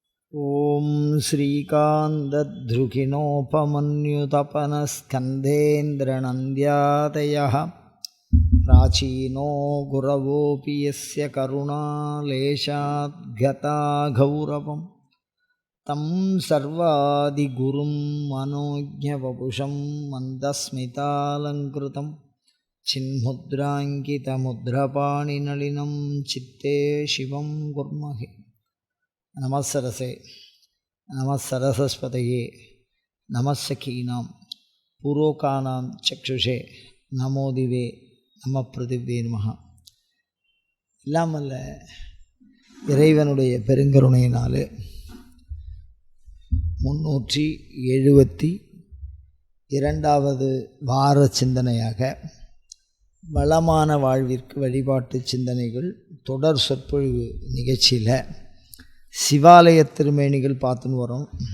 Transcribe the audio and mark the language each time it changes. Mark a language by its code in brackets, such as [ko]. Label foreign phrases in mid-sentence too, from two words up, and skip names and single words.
[sa] ॐ श्रीकान्तद्रुहिणोपमन्युतपनस्कन्धेन्द्रनन्द्यादयः प्राचीनो गुरवोऽपि यस्य करुणालेशाद्गता गौरवं तं सर्वादिगुरुं मनोज्ञवपुषं मन्दस्मितालङ्कृतं चिन्मुद्राङ्कितमुद्रपाणिनलिनं चित्ते शिवं कुर्महे। नमःसरसे नमःसरसस्पतये नमःसखीनां पुरोगाणां चक्षुषे नमोदिवे नमः पृथिव्यै नमः. [ta] இல்லாமல்ல இறைவனுடைய பெருங்கருணையினாலே 372வது வார சிந்தனையாக வளமான வாழ்விற்கு வழிபாட்டு சிந்தனைகள் தொடர் சொற்பொழிவு நிகழ்ச்சியில் சிவாலய திருமேனிகள் பார்த்துன்னு வரோம்.